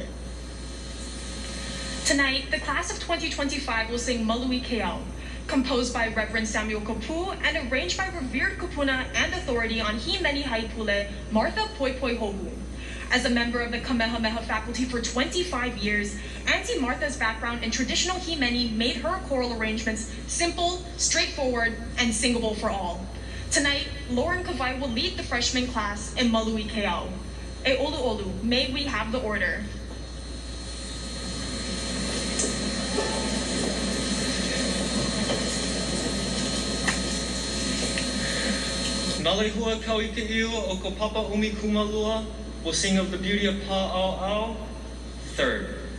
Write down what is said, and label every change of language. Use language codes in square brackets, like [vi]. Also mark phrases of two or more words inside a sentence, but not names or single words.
[en] Tonight, the class of 2025 will sing Malui Keao, composed by Reverend Samuel Kapu and arranged by revered kupuna and authority on [haw] Himeni Haipule, [en] Martha Poipoi Hohu. As a member of the Kamehameha faculty for 25 years, Auntie Martha's background in traditional Himeni made her choral arrangements simple, straightforward, and singable for all. Tonight, Lauren Kavai will lead the freshman class in Malui Keao. [haw] E olu olu, [en] may we have the order. [haw] Nalehua Kauikai'u o Kopapa Umi Kumalua [en] will sing of the beauty of Pa'au'au, third.